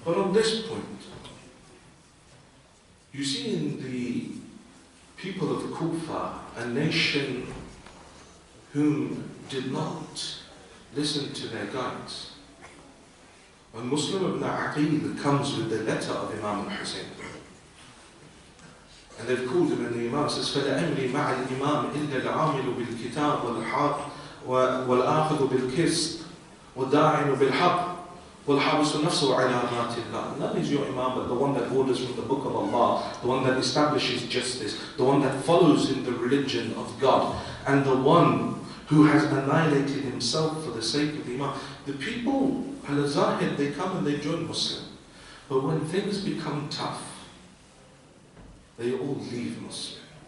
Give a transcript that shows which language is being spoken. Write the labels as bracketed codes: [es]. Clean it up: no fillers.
[en] But on this point, you see in the people of Kufa, a nation whom did not listen to their guides. When Muslim ibn Aqil comes with the letter of Imam al-Hussain, And they've called him, and the Imam says, [ar] فَلَأَمْرِ مَعَ الْإِمَامِ إِلَّا الْعَامِلُ بِالْكِتَابِ وَالْآخِذُ بِالْكِسْطِ وَالدَّاعِنُ بِالْحَقِّ وَالْحَابِسُ نَفْسُهُ عَلَى ذَاتِ اللَّهِ. [en] None is your Imam, but the one that orders from the book of Allah, the one that establishes justice, the one that follows in the religion of God, and the one who has annihilated himself for the sake of the Imam. The people, al-Zahid, they come and they join Muslim. But when things become tough, they all leave Muslim.